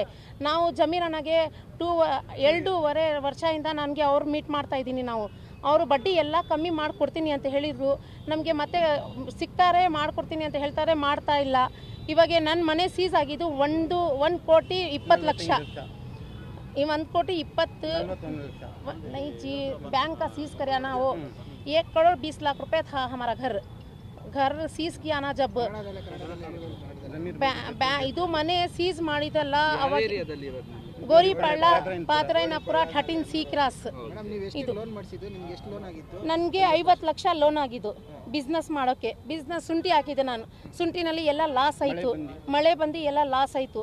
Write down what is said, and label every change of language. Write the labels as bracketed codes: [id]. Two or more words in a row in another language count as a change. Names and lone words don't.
[kn] ನಾವು ಜಮೀರಣ್ಣಗೆ 2.5 ವರ್ಷದಿಂದ ನನಗೆ ಅವ್ರು ಮೀಟ್ ಮಾಡ್ತಾ ಇದ್ದೀನಿ. ಅವರು ಬಡ್ಡಿ ಎಲ್ಲ ಕಮ್ಮಿ ಮಾಡಿಕೊಡ್ತೀನಿ ಅಂತ ಹೇಳಿದರು. ನಮಗೆ ಮತ್ತೆ ಸಿಗ್ತಾರೆ ಮಾಡ್ಕೊಡ್ತೀನಿ ಅಂತ ಹೇಳ್ತಾರೆ, ಮಾಡ್ತಾ ಇಲ್ಲ. ಇವಾಗ ನನ್ನ ಮನೆ ಸೀಸ್ ಆಗಿದ್ದು 1 ಕೋಟಿ 20 ಲಕ್ಷ. ಈ 1 ಕೋಟಿ 20 [hi] नहीं जी, बैंक का सीज कराया ना वो 1 करोड़ 20 लाख रुपए था हमारा घर सीज किया ना जब [kn] ಇದು ಮನೆ ಸೀಸ್ ಮಾಡಿದಲ್ಲ ಅವಾಗ ಗೋರಿಪಳ್ಳ ಪಾತ್ರೈನಪುರ 13C ಕ್ರಾಸ್. ಇದು ನನಗೆ 50 ಲಕ್ಷ ಲೋನ್ ಆಗಿದ್ದು ಬಿಸ್ನೆಸ್ ಮಾಡೋಕ್ಕೆ. ಬಿಸ್ನೆಸ್ ಶುಂಠಿ ಹಾಕಿದೆ ನಾನು. ಶುಂಠಿನಲ್ಲಿ ಎಲ್ಲ ಲಾಸ್ ಆಯಿತು, ಮಳೆ ಬಂದು ಎಲ್ಲ ಲಾಸ್ ಆಯಿತು.